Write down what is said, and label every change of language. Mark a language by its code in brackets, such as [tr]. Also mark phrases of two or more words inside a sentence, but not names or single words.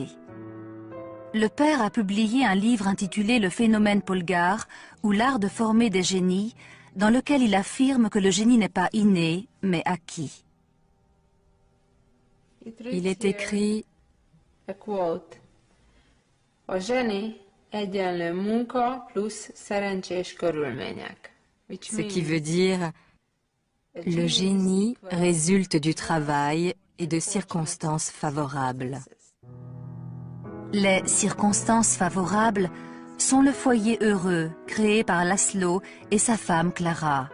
[fr] Le père a publié un livre intitulé « Le phénomène Polgár » ou l'art de former des génies, dans lequel il affirme que le génie n'est pas inné, mais acquis. Il est écrit [en] a quote, [hu] a zseni egyenlő munka plusz szerencsés körülmények. [fr] Ce qui veut dire le génie résulte du travail et de circonstances favorables. Les circonstances favorables sont le foyer heureux créé par László et sa femme Klára.